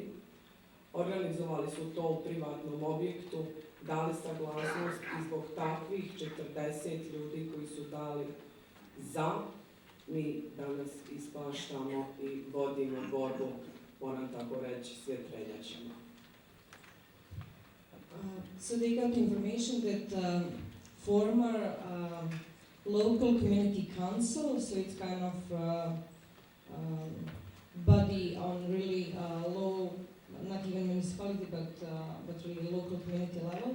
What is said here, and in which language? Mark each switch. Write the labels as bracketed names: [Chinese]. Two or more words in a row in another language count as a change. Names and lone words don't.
[Bosnian] Organizovali su to u privatnom objektu, dali saglasnost i zbog takvih 40 ljudi koji su dali za, mi danas ispaštamo i vodimo borbu, moram tako reći, s vjetrenjačama. [English] So they got information that former local community council, so it's kind of body on really low, not even municipality, but really local community level.